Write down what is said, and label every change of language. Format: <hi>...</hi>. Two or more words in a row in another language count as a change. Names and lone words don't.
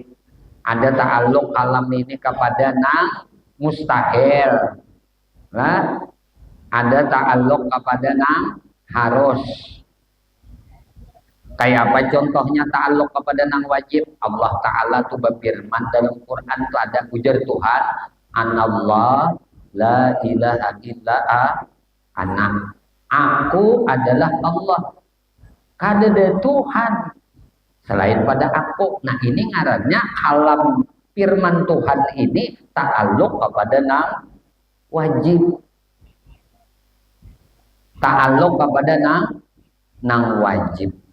<bjn>Ada ta'alluq kalam ini kepada nang mustahil. Nah, ada ta'alluq kepada nang harus. Kayak apa contohnya ta'alluq kepada nang wajib?</bjn> <ar>الله تعالى</ar> <bjn>tuh berfirman dalam Quran tuh ada ujar Tuhan,</bjn> <ar>أنا الله لا إله إلا أنا.</ar> <bjn>Aku adalah Allah. Kada ada Tuhan selain pada aku. Nah, ini ngarannya kalam firman Tuhan ini ta'alluq kepada nang wajib. Ta'alluq kepada nang wajib.</bjn>